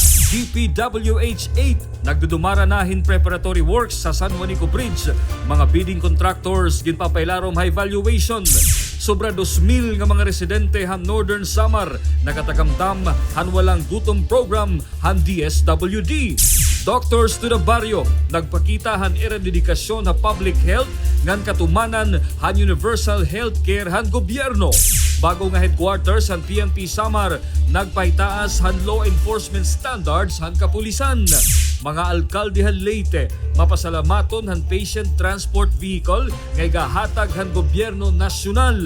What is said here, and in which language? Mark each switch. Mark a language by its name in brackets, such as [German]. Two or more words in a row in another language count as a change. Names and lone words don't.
[Waray] DPWH 8 nagdudumara-nahin [English] preparatory works [Waray] sa San Juanico Bridge. Mga [English] bidding contractors [Waray] ginpapailarom [English] high valuation. [Waray] Sobra 2,000 nga mga residente han Northern Samar nakatagamdam han walang gutom program han DSWD. Doctors to the Barrio nagpakita han eradikasyon ha [English] public health [Waray] ngan katumanan han [English] universal healthcare [Waray] han gobyerno. Bago nga headquarters han PNP Samar nagpahitaas han [English] law enforcement standards [Waray] han kapulisan. Mga alkalde han Leyte mapasalamaton han [English] patient transport vehicle [Waray] nga igahatag han gobyerno nasyonal.